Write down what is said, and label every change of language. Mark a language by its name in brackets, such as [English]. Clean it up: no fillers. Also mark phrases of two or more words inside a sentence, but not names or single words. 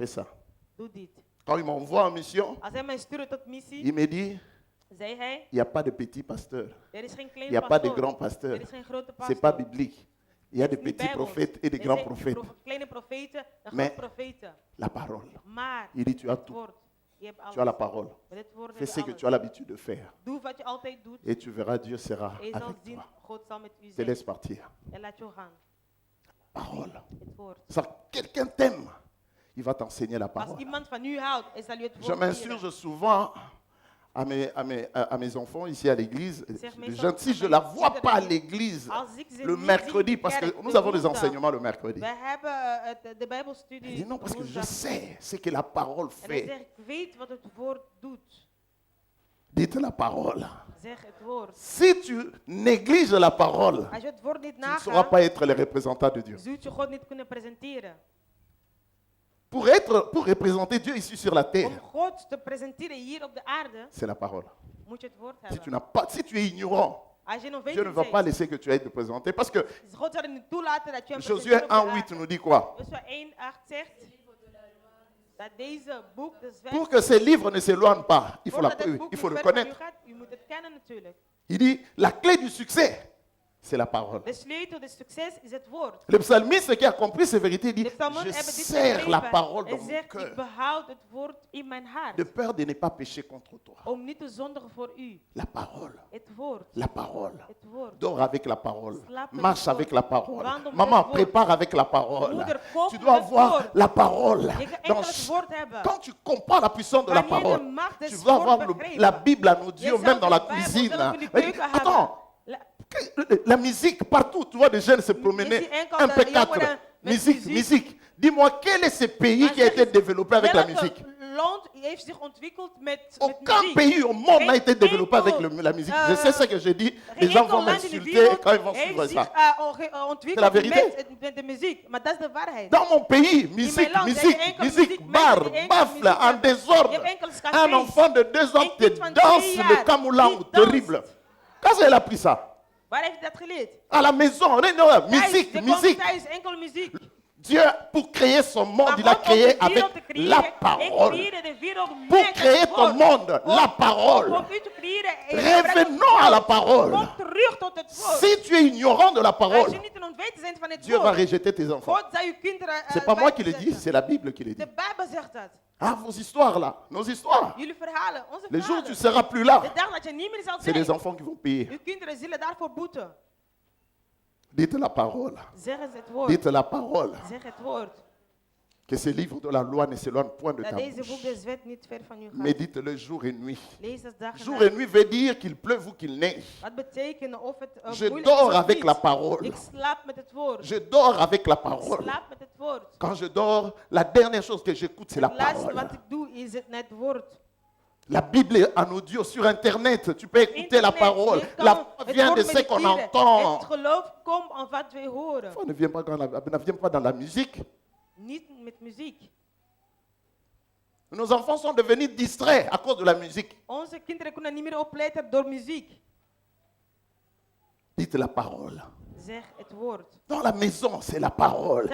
[French] Fais ça. [Dutch] Doe dit. [French] Quand il m'envoie en mission, [Dutch] Als hij mij stuurt tot missie, [French] il me dit, [Dutch] zei hij, [French] il n'y a pas de petits pasteurs. [Dutch] er is geen [French] Il [Dutch] klein [French] n'y a pas de [Dutch] pastoor. [French] grands pasteurs. [Dutch] Er is geen grote [French] Ce [Dutch] pastor. [French] n'est pas biblique. Il y a de [Dutch] Het is niet [French] petits [Dutch] bijbels. [French] prophètes et de [Dutch] Er [French] grands [Dutch] zijn [French] prophètes. [Dutch] kleine profeten en [French] Mais- [Dutch] grote profeten. [French] La parole. [Dutch] Maar [French] Il dit, tu as [Dutch] het [French] tout. [Dutch] woord, je hebt alles. [French] Tu as la parole. [Dutch] Met het woord [French] Fais [Dutch] heb [French] ce [Dutch] je [French] que [Dutch] alles. [French] tu as l'habitude de faire. [Dutch] Doe wat je altijd doet. [French] Et tu verras, Dieu sera [Dutch] En je zal [French] avec [Dutch] zien, [French] toi. [Dutch] God zal met u [French] Je te [Dutch] zijn. [French] laisse partir. [Dutch] En laat je gaan. [French] Parole. [Dutch] Het woord. [French] Ça, quelqu'un t'aime, il va t'enseigner la [Dutch] Als [French] parole. [Dutch] iemand van u houdt, hij zal u het [French] Je [Dutch] woord leren. [French] m'insurge souvent à mes enfants ici à l'église. [Dutch] Zeg [French] Les [Dutch] meestal [French] gens, si [Dutch] aan [French] je [Dutch] mijn [French] la vois [Dutch] kinderen, [French] pas à l'église [Dutch] als ik ze [French] le [Dutch] niet [French] mercredi, [Dutch] zie in [French] parce que [Dutch] kerk, [French] nous [Dutch] de [French] avons des [Dutch] woensdag, [French] enseignements le mercredi. [Dutch] Wij hebben de [French] Il [Dutch] Bijbelstudie [French] dit non, parce que je [Dutch] woensdag. [French] sais ce que la parole [Dutch] En hij [French] fait. [Dutch] zegt, ik weet wat het woord doet. [French] Dites la parole. [Dutch] Zeg het woord. [French] Si tu négliges la parole, [Dutch] Als je het woord niet [French] tu ne sauras [Dutch] nagaat, [French] pas être le représentant de Dieu. [Dutch] zult je God niet kunnen presenteren. [French] Pour représenter Dieu ici sur la [Dutch] Om [French] terre, [Dutch] God te presenteren hier op de aarde, [French] c'est la parole. [Dutch] moet je het woord [French] Si tu [Dutch] hebben. [French] n'as pas, si tu es ignorant, [Dutch] Als je nog [French] Dieu ne [Dutch] weet [French] va pas [Dutch] bent, [French] laisser que tu ailles te présenter. Parce que [Dutch] God zal er niet toelaten dat je hem [French] Josué [Dutch] presenteert op de [French] 1:8 [Dutch] aarde. [French] nous dit quoi? [Dutch] Joshua 1:8 zegt dat deze boek, de wet, [French] Pour que ces livres ne s'éloignent pas, il faut, [Dutch] voordat het boek [French] il faut [Dutch] niet [French] le [Dutch] ver van u [French] connaître. [Dutch] gaat, u moet het kennen natuurlijk. [French] Il dit, la clé du succès, c'est la parole. [Dutch] De sleutel des succes is het woord. [French] Le psalmiste qui a compris ces vérités dit, [Dutch] De psalmen [French] je [Dutch] hebben dit [French] serre la [Dutch] begrepen. [French] parole [Dutch] Hij [French] dans mon [Dutch] zegt, ik [French] cœur, [Dutch] behoud het woord in mijn hart. [French] de peur de ne pas pécher contre toi. [Dutch] Om niet te zondigen voor u. [French] La parole, [Dutch] Het woord. [French] la parole. [Dutch] Het woord. [French] Dors avec la parole, [Dutch] Slaap met [French] marche [Dutch] het [French] avec [Dutch] woord. [French] la parole. [Dutch] Wandel met [French] Maman, [Dutch] het woord. [French] prépare avec la parole. [Dutch] Moeder, kook [French] Tu [Dutch] met [French] dois [Dutch] het [French] avoir [Dutch] woord. [French] la parole. [Dutch] Je kan [French] Dans [Dutch] enkel het woord hebben. [French] Quand tu comprends la puissance de la [Dutch] Wanneer de [French] parole, [Dutch] macht des [French] tu vas avoir [Dutch] woords begrepen. [French] la Bible à nos [Dutch] Je [French] dieux, [Dutch] zou [French] même dans la [Dutch] de Bijbel [French] cuisine. [Dutch] zelf in de [French] Mais [Dutch] keuken [French] attends, [Dutch] hebben. [French] La- la musique, partout, tu vois des jeunes se promener. [Dutch] Je zie enkel [French] Un [Dutch] de [French] P4, [Dutch] jongeren met [French] musique, [Dutch] muziek. [French] musique. Dis-moi, quel est ce pays [Dutch] Maar [French] qui a [Dutch] zeg [French] été [Dutch] eens, [French] développé avec la [Dutch] welke [French] musique? [Dutch] land heeft zich ontwikkeld met [French] Aucun [Dutch] muziek? [French] pays au monde n'a [Dutch] Geen [French] été développé avec [Dutch] enkel, [French] la musique. Je sais ce que je dis. Les [Dutch] Geen [French] gens [Dutch] enkel [French] vont [Dutch] land in de [French] m'insulter [Dutch] wereld [French] quand ils vont [Dutch] heeft [French] suivre [Dutch] zich [French] ça. [Dutch] ontwikkeld [French] la vérité. [Dutch] met de muziek. Maar dat is de waarheid. [French] Dans mon pays, musique, [Dutch] land, [French] musique, [Dutch] heb je enkel [French] musique, [Dutch] muziek, [French] bar, [Dutch] mensen die enkel [French] baffle, [Dutch] muziek [French] en [Dutch] hebben. [French] désordre. [Dutch] Je hebt enkele [French] Un [Dutch] cafés. [French] enfant de 2 ans [Dutch] Een [French] te [Dutch] kind van [French] danse [Dutch] 2 [French] le [Dutch] jaar [French] camoulang [Dutch] die danst. [French] terrible. Quand est-ce qu'elle a pris ça? [Dutch] Waar heeft hij dat geleerd? [French] À la maison, non, [Dutch] Thuis, [French] musique, [Dutch] je komt [French] musique. [Dutch] thuis, enkel muziek. [French] Dieu, pour créer son monde, [Dutch] Maar [French] il a [Dutch] God, om [French] créé [Dutch] de [French] avec [Dutch] wereld te creëren, [French] la [Dutch] hij [French] parole. [Dutch] creëerde de wereld [French] Pour [Dutch] met [French] créer [Dutch] het [French] ton [Dutch] woord. [French] monde, la [Dutch] Om [French] parole. [Dutch] u te creëren, [French] Revenons à la parole. [Dutch] Kom terug tot het woord. [French] Si tu es ignorant de la [Dutch] Als [French] parole, [Dutch] je niet een ontweten bent van het [French] Dieu va [Dutch] woord, [French] rejeter tes enfants. [Dutch] God zal uw kinderen [French] C'est pas moi qui le dis, [Dutch] buitenzetten. [French] c'est la Bible qui le dit. [Dutch] De Bijbel zegt dat. [French] Ah, vos histoires là, nos histoires. [Dutch] Jullie verhalen, onze [French] Le jour où tu [Dutch] verhalen. [French] seras plus là, [Dutch] De dag dat je niet meer zal [French] c'est les [Dutch] zijn, [French] enfants qui vont payer. [Dutch] uw kinderen zullen daarvoor boeten. [French] Dites la parole. [Dutch] Zeg eens het woord. [French] Dites la parole. [Dutch] Zeg het woord. [French] Que ce livre de la loi ne s'éloigne point de [Dutch] Dat [French] ta [Dutch] deze boek [French] bouche. [Dutch] des wet niet ver van u gaat. [French] Médite-le jour et nuit. [Dutch] Lees het dag en [French] Jour et [Dutch] nacht. [French] nuit veut dire qu'il pleuve ou qu'il neige. [Dutch] Wat betekent of het [French] Je [Dutch] moeilijk [French] dors [Dutch] is of [French] avec [Dutch] niet. [French] la parole. [Dutch] Ik slaap met het woord. [French] Je dors avec la [Dutch] Ik [French] parole. [Dutch] slaap met het woord. [French] Quand je dors, la dernière chose que j'écoute, c'est la [Dutch] Het laatste [French] parole. [Dutch] wat ik doe is het woord. [French] La Bible est en audio sur Internet. Tu peux écouter la [Dutch] Internet, [French] parole. [Dutch] je kan [French] La foi [Dutch] het [French] vient [Dutch] woord [French] de ce qu'on [Dutch] mediteren. [French] entend. [Dutch] Het geloof komt aan wat wij horen. [French] La foi ne vient pas dans la musique. [Dutch] Niet met muziek. [French] Nos enfants sont devenus distraits à cause de la musique. [Dutch] Onze kinderen kunnen niet meer opletten door muziek. [French] Dites la parole. [Dutch] Zeg het woord. [French] Dans la maison, c'est la parole.